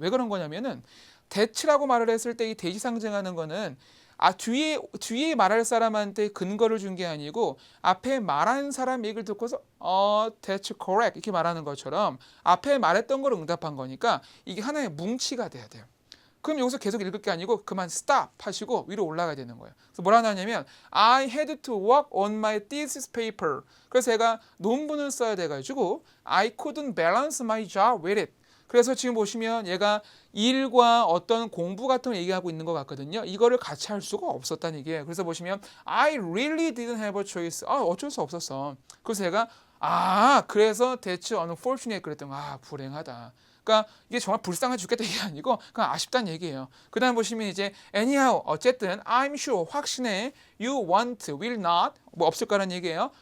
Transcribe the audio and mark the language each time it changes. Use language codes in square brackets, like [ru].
[ko] 왜 그런 거냐면은 That라고 말을 했을 때 이 대시 상징하는 거는 뒤에 말할 사람한테 근거를 준 게 아니고 앞에 말한 사람 얘기를 듣고서 [en] that's correct [ko] 이렇게 말하는 것처럼 앞에 말했던 걸 응답한 거니까 이게 하나의 뭉치가 돼야 돼요. 그럼 여기서 계속 읽을 게 아니고 그만 stop 하시고 위로 올라가야 되는 거예요. 그래서 뭐라 하냐면 [en] I had to work on my thesis paper. [ko] 그래서 제가 논문을 써야 돼가지고 [en] I couldn't balance my job with it. [ko] 그래서 지금 보시면 얘가 일과 어떤 공부 같은 걸 얘기하고 있는 것 같거든요. 이거를 같이 할 수가 없었다는 얘기예요. 그래서 보시면 [en] I really didn't have a choice. [ko] 어쩔 수 없었어. 그래서 제가 그래서 [en] that's unfortunate [ko] 그랬더니 불행하다. 그러니까 이게 정말 불쌍해 죽겠다 이게 아니고 그냥 아쉽다는 얘기예요. 그다음 보시면 이제 [en] anyhow [ko] 어쨌든 [en] I'm sure [ko] 확신해 [en] you want will not [ko] 뭐 없을 거라는 얘기예요.